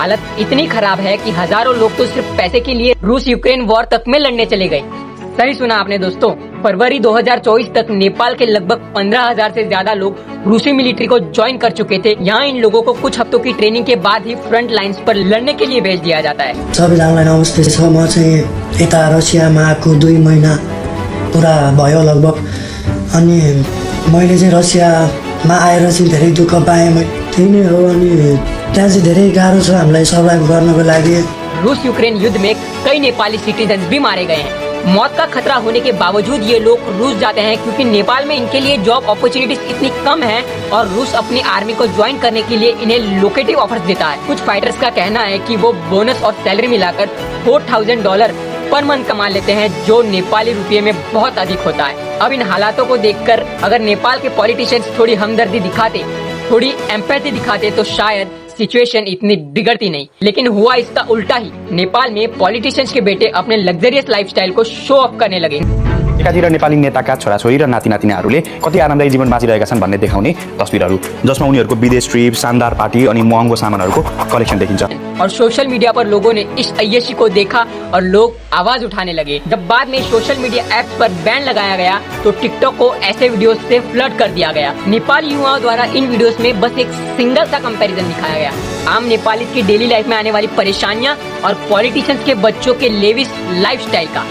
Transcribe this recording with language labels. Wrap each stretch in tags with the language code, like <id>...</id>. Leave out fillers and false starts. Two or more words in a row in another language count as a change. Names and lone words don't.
<hi>हालत इतनी खराब है कि हजारों लोग तो सिर्फ पैसे के लिए रूस यूक्रेन वॉर तक में लड़ने चले गए। सही सुना आपने दोस्तों। फरवरी 2024 तक नेपाल के लगभग 15,000 से ज्यादा लोग रूसी मिलिट्री को ज्वाइन कर चुके थे। यहाँ इन लोगों को कुछ हफ्तों की ट्रेनिंग के बाद ही</hi> <en>front lines</en> <hi>पर लड़ने के लिए भेज दिया जाता है।</hi> <ne>सबैजनालाई नमस्ते छ। म चाहिँ यता रसियामा आएको 2 महिना पुरा भयो लगभग। अनि मैले चाहिँ रसियामा आएर चाहिँ धेरै दुःख पाएँ मैले त्यही नै हो। अनि त्यहाँ चाहिँ धेरै गाह्रो छ हामीलाई सर्भाइभ गर्नको लागि।</ne> <hi>रूस यूक्रेन युद्ध में कई नेपाली सिटीजन भी मारे गए हैं। मौत का खतरा होने के बावजूद ये लोग रूस जाते हैं क्योंकि नेपाल में इनके लिए</hi> <en>job opportunities</en> <hi>इतनी कम है और रूस अपनी आर्मी को ज्वाइन करने के लिए इन्हें</hi> <en>lucrative offers</en> <hi>देता है। कुछ फाइटर्स का कहना है कि वो बोनस और सैलरी मिलाकर $4,000</hi> <en>per month</en> <hi>कमा लेते हैं, जो नेपाली रुपये में बहुत अधिक होता है। अब इन हालातों को देखकर अगर नेपाल के पॉलिटिशियंस थोड़ी हमदर्दी दिखाते, थोड़ी एम्पैथी दिखाते तो शायद सिचुएशन इतनी बिगड़ती नहीं। लेकिन हुआ इसका उल्टा ही। नेपाल में पॉलिटिशियंस के बेटे अपने</hi> <en>luxurious lifestyle</en> <hi>को</hi> <en>show up</en> <hi>करने लगे। एकातिर नेपाली नेताका छोराछोरी र नातिनातिनाहरूले कति आरामदायी जीवन बाँचिरहेका छन् भन्ने देखाउने तस्बिरहरू, जसमा उनीहरूको विदेश ट्रिप, शानदार पार्टी अनि महँगो सामानहरूको कलेक्सन देखिन्छ। और</hi> <en>social media</en> <hi>पर लोगों ने इस अय्यशी को देखा और लोग आवाज उठाने लगे। जब बाद में</hi> <en>social media apps</en> <hi>पर बैन लगाया गया तो टिकटॉक को ऐसे वीडियोस से फ्लड कर दिया गया। नेपाली युवाओं द्वारा इन वीडियोस में बस एक सिंगल सा कंपैरिजन दिखाया गया, आम नेपाली की</hi> <en>daily life</en> <hi>में आने वाली परेशानियां और पॉलिटिशियंस के बच्चों के</hi> <en>lavish lifestyle</en> <hi>का।</hi>